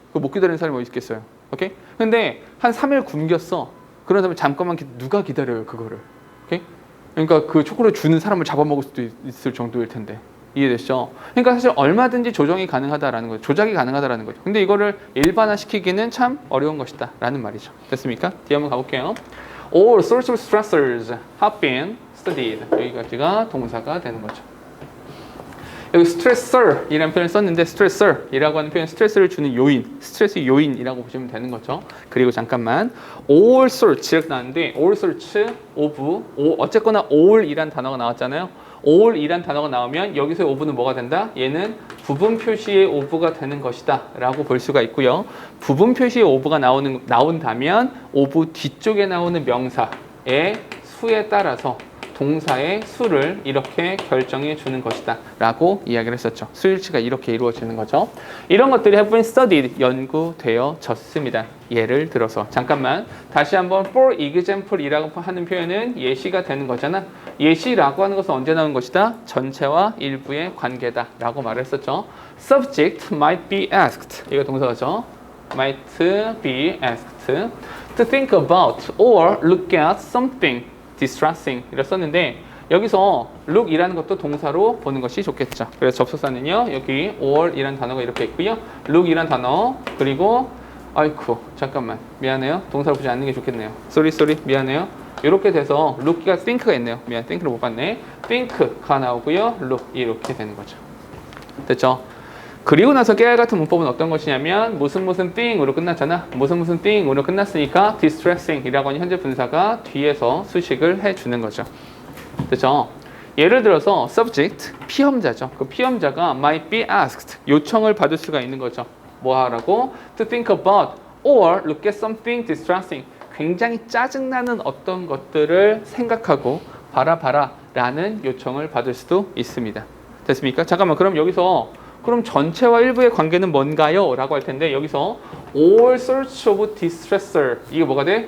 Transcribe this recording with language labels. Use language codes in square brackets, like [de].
[ko] 그거 못 기다리는 사람이 어디 있겠어요. 오케이? 근데 한 3일 굶겼어. 그런 다음에 잠깐만 누가 기다려요, 그거를. 오케이? 그러니까 그 초콜릿 주는 사람을 잡아먹을 수도 있을 정도일 텐데. 이해되시죠? 그러니까 사실 얼마든지 조정이 가능하다라는 거죠. 조작이 가능하다라는 거죠. 근데 이거를 일반화시키기는 참 어려운 것이다 라는 말이죠. 됐습니까? 뒤에 한번 가볼게요. [en] All sorts of stressors have been studied. [ko] 여기까지가 동사가 되는 거죠. 여기 stressor 이라는 표현을 썼는데 stressor 이라고 하는 표현은 스트레스를 주는 요인, 스트레스 요인이라고 보시면 되는 거죠. 그리고 잠깐만 all sorts 이렇게 나왔는데 [en] all sorts of [ko] 어쨌거나 all이란 단어가 나왔잖아요. all이란 단어가 나오면 여기서의 of는 뭐가 된다? 얘는 부분 표시의 of가 되는 것이다 라고 볼 수가 있고요. 부분 표시의 of가 나온다면 of 뒤쪽에 나오는 명사의 수에 따라서 동사의 수를 이렇게 결정해 주는 것이다 라고 이야기를 했었죠. 수일치가 이렇게 이루어지는 거죠. 이런 것들이 [en] have been studied, [ko] 연구되어졌습니다. 예를 들어서 잠깐만 다시 한번 [en] for example [ko] 이라고 하는 표현은 예시가 되는 거잖아. 예시라고 하는 것은 언제 나온 것이다? 전체와 일부의 관계다 라고 말을 했었죠. [en] Subject might be asked [ko] 이거 동사죠. [en] might be asked to think about or look at something distressing [ko] 이라 썼는데 여기서 look이라는 것도 동사로 보는 것이 좋겠죠. 그래서 접속사는요 여기 or 이라는 단어가 이렇게 있고요. look이라는 단어 그리고 아이쿠 잠깐만 미안해요. 동사로 보지 않는 게 좋겠네요. sorry 미안해요. 이렇게 돼서 look가 think가 있네요. 미안 think를 못 봤네. think가 나오고요. look 이렇게 되는 거죠. 됐죠? 그리고 나서 깨알 같은 문법은 어떤 것이냐면 무슨 thing으로 끝났잖아. 무슨 thing으로 끝났으니까 distressing이라고 하는 현재 분사가 뒤에서 수식을 해주는 거죠. 됐죠? 예를 들어서 subject, 피험자죠. 그 피험자가 might be asked, 요청을 받을 수가 있는 거죠. 뭐 하라고? [en] To think about or look at something distressing. [ko] 굉장히 짜증나는 어떤 것들을 생각하고 바라봐라 라는 요청을 받을 수도 있습니다. 됐습니까? 잠깐만 그럼 여기서 그럼 전체와 일부의 관계는 뭔가요? 라고 할 텐데 여기서 [en] all sorts of distressor [ko] 이게 뭐가 돼?